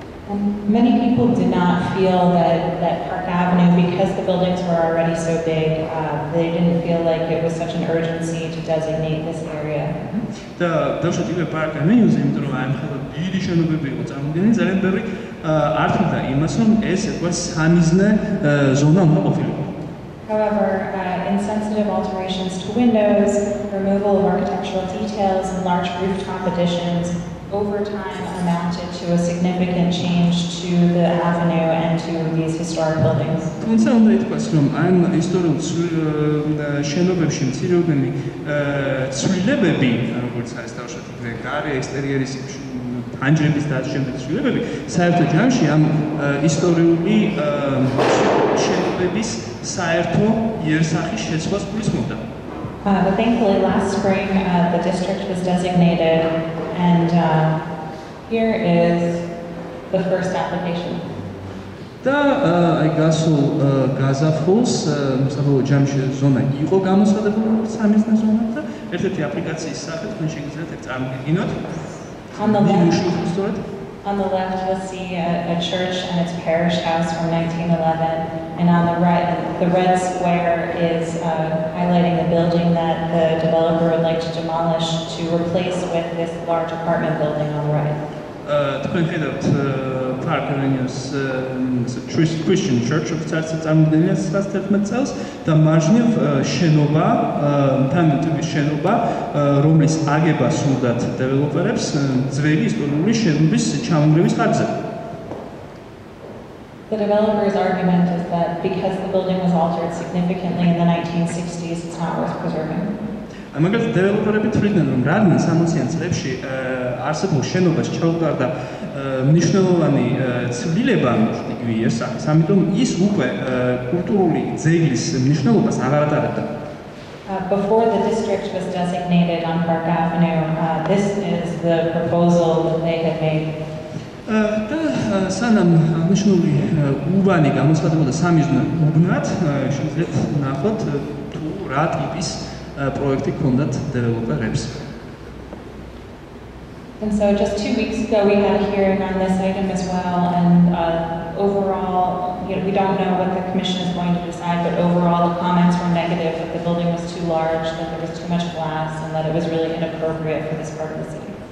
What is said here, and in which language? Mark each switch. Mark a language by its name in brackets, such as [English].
[English] And many people did not feel that Park Avenue, because the buildings were already so big, they didn't feel like it was such an urgency to designate this area. [Georgian] და დავშოთ იგივე პარკ ავენიუზე, იმიტომ რომ აი მხოლოდ დიდი შენობები იყო წარმოდგენილი, ძალიან ბევრი ართმევდა იმას, რომ ეს ერთგვარ სამიზნე ზონა უნდა ყოფილიყო. [English] However, insensitive alterations to windows, removal of architectural details, and large rooftop additions over time amounted to a significant change to the avenue and to these historic buildings. [Georgian] თუმცა უნდა ითქვას, რომ ამ ისტორიულ შენობებში მცირეოდენი ცვლილებები, როგორც არის თავშოთ იგივე გარე ექსტერიერის ფანჯრების და ამ შემდეგ ცვლილებები, საერთო ჯამში ამ ისტორიული შენობების საერთო იერსახის შეცვლას გულისხმობდა. [English] But thankfully last spring the district was designated, and here is the first application. [Georgian] და აი გასულ გაზაფხულს საბოლოო ჯამში ზონა იყო გამოცხადებული სამიზნე ზონა და ერთ-ერთი აპლიკაციის სახით თქვენ შეგიძლიათ ეგ წარმოგიდგინოთ. [English] On the left, you'll see a church and its parish house from 1911, and on the right, the red square is highlighting the building that the developer would like to demolish to replace with this large apartment building on the right. [Georgian] თქვენ ხედავთ Park Avenue's Christian Church, რომელიც წარმოდგენილია 1911 წელს და მარჯვნივ შენობა, თანამედროვე შენობა, რომლის აგება სურდათ დეველოპერებს ძველი ისტორიული შენობის ჩამონგრევის ხარჯზე. [English] The developer's argument is that because the building was altered significantly in the 1960s, it's not worth preserving. [Georgian] მაგალითად დეველოპერები თვლიდნენ, რომ რადგან 60-იან წლებში არსებულ შენობას ჩაუტარდა მნიშვნელოვანი ცვლილება იგივე იერსახის, ამიტომ ის უკვე კულტურული ძეგლის მნიშვნელობას აღარ ატარებდა. [English] Before the district was designated on Park Avenue, this is the proposal that they had made. [Georgian] და სანამ აღნიშნული უბანი გამოცხადებოდა სამიზნე უბნად, შეგიძლიათ ნახოთ თუ რა ტიპის პროექტი ჰქონდათ დეველოპერებს. [English] And so just 2 weeks ago we had a hearing on this item as well, and overall, we don't know what the commission is going to decide, but overall the comments were negative, that the building was too large, that there was too much glass, and that it was really inappropriate for this part of the city.